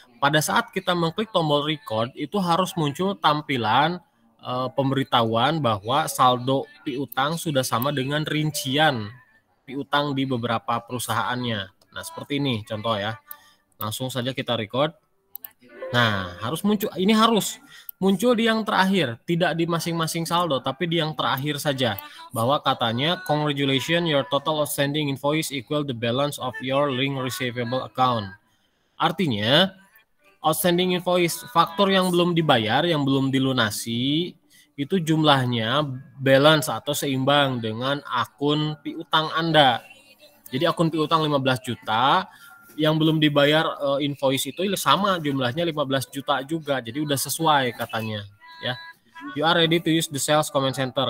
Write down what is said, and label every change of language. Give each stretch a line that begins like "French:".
Indonesian: Pada saat kita mengklik tombol record itu harus muncul tampilan pemberitahuan bahwa saldo piutang sudah sama dengan rincian piutang di beberapa perusahaannya. Nah, seperti ini contoh ya. Langsung saja kita record. Nah, harus muncul, ini harus muncul di yang terakhir, tidak di masing-masing saldo, tapi di yang terakhir saja. Bahwa katanya,
English: congratulations, your total outstanding invoice equal the balance of your link receivable account.
Indonesian: Artinya, outstanding invoice, faktur yang belum dibayar, yang belum dilunasi, itu jumlahnya balance atau seimbang dengan akun piutang Anda. Jadi akun piutang 15 juta, yang belum dibayar invoice itu sama jumlahnya 15 juta juga. Jadi udah sesuai katanya ya.
English: You are ready to use the sales comment center.